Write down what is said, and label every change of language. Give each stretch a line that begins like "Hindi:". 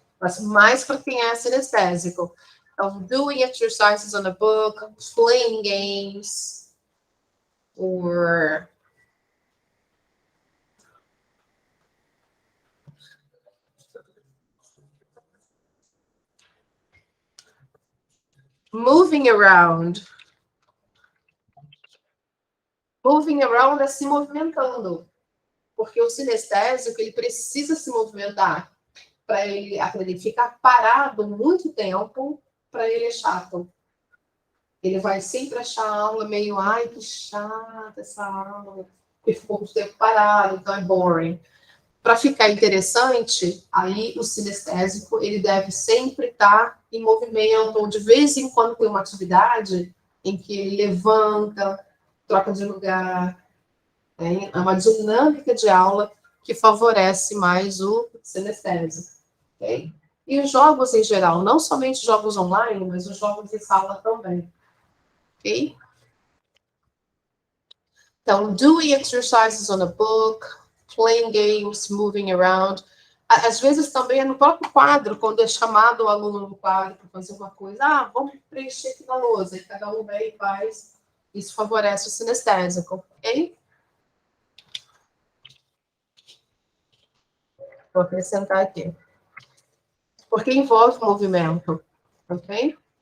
Portuguese: Mas mais para quem é sinestésico. Então,
English: doing exercises on a book, playing games, or moving around. Moving around
Portuguese: é se movimentando, porque o sinestésico, ele precisa se movimentar. Para ele aprender, ficar parado muito tempo, para ele é chato. Ele vai sempre achar a aula meio, ai, que chata essa aula, porque ficou muito tempo parado, então é
English: boring.
Portuguese: Para ficar interessante, aí o sinestésico, ele deve sempre estar em movimento, ou de vez em quando tem uma atividade em que ele levanta, troca de lugar, né? É uma dinâmica de aula que favorece mais o sinestésico, ok? E os jogos em geral, não somente jogos online, mas os jogos em sala também, ok? Então,
English: doing exercises on a book, playing games, moving around.
Portuguese: Às vezes também é no próprio quadro, quando é chamado o aluno no quadro para fazer uma coisa. Ah, vamos preencher aqui na lousa. E cada um vem e faz. Isso favorece o sinestésico, ok? Vou acrescentar aqui. Porque envolve movimento, ok?